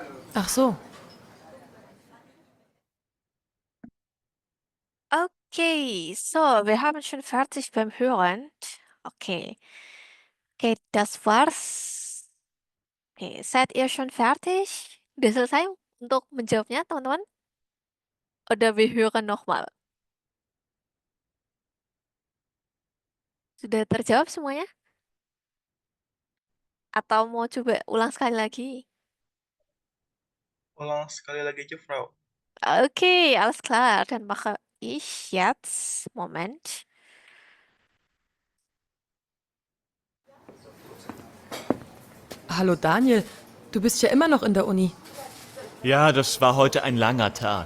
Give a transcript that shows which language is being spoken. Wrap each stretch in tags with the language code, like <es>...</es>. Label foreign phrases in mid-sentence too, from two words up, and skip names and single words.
<de>Ach so. Okay, so, wir haben schon fertig beim Hören. Okay. Okay, das war's. Oke, seid ihr schon fertig?</de> <id>Udah selesai untuk menjawabnya, teman-teman?</id> <de>Oder wir hören nochmal.</de> <id>Sudah terjawab semuanya? Atau mau coba ulang sekali lagi? Ulang sekali lagi aja, Frau.</id> <de>Okay, alles klar. Dann mache ich jetzt. Moment. Hallo Daniel, du bist ja immer noch in der Uni. Ja, das war heute ein langer Tag.</de>